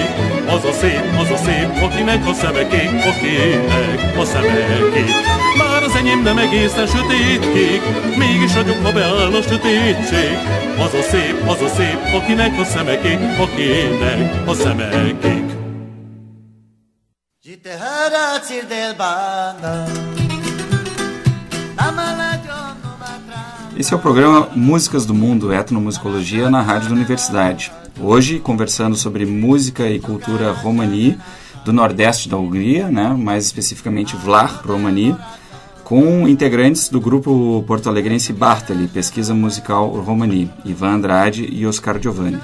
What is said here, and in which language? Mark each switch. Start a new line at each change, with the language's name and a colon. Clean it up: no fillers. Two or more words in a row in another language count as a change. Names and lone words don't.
Hungarian: Az a szép, akinek a szemekék, akinek a szemekék. Bár az enyém nem egészen sötétkék, mégis ragyog, ha beáll a sötétség. Az a szép, akinek a szemekék, akinek a szemekék.
Portuguese: Esse é o programa Músicas do Mundo, Etnomusicologia, na Rádio da Universidade. Hoje, conversando sobre música e cultura romani do Nordeste da Hungria, né, mais especificamente Vlach Romani, com integrantes do grupo porto-alegrense Bartali, Pesquisa Musical Romani, Ivan Andrade e Oscar Giovanni.